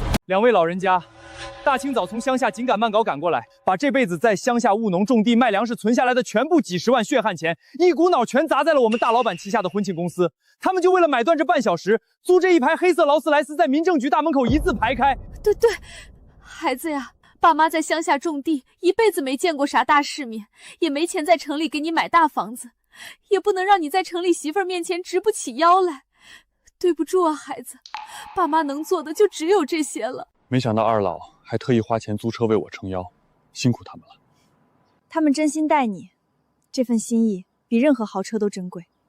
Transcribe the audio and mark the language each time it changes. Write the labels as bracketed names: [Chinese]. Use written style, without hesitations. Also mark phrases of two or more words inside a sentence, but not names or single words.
[Chinese] 兩位老人家，大清早從鄉下緊趕慢搞趕過來，把這輩子在鄉下務農種地賣糧食存下來的全部幾十萬血汗錢，一股腦全砸在了我們大老闆旗下的婚慶公司。他們就為了買斷這半小時，租這一排黑色勞斯萊斯在民政局大門口一字排開。對，孩子呀，爸媽在鄉下種地，一輩子沒見過啥大世面，也沒錢在城裡給你買大房子，也不能讓你在城裡媳婦兒面前直不起腰來。對不住啊，孩子，爸媽能做的就只有這些了。沒想到二老還特意花錢租車為我撐腰，辛苦他們了。他們真心待你，這份心意比任何豪車都珍貴。